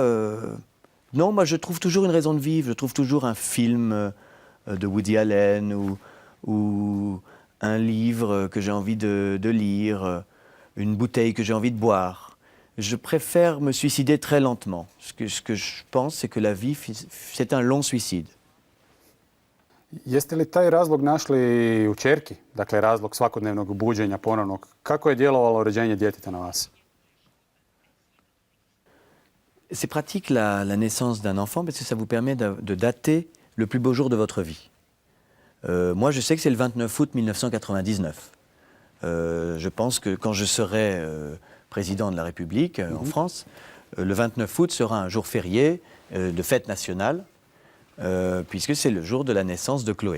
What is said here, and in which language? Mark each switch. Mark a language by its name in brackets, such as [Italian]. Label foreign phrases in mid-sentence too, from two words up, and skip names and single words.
[French] non, moi je trouve toujours une raison de vivre, je trouve toujours un film de Woody Allen ou un livre que j'ai envie de lire, une bouteille que j'ai envie de boire. Je préfère me suicider très lentement. Ce que je pense, c'est que la vie, c'est un long suicide. [Croatian] Jeste li taj razlog našli u ćerki? Dakle, razlog svakodnevnog buđenja ponovnog. Kako je djelovalo rođenje djeteta na vas? [French] C'est pratique la naissance d'un enfant parce que ça vous permet de dater le plus beau jour de votre vie. Moi, je sais que c'est le 29 août 1999. Je pense que quand je serai président de la République en France, le 29 août sera un jour férié de fête nationale, puisque c'est le jour de la naissance de Chloé.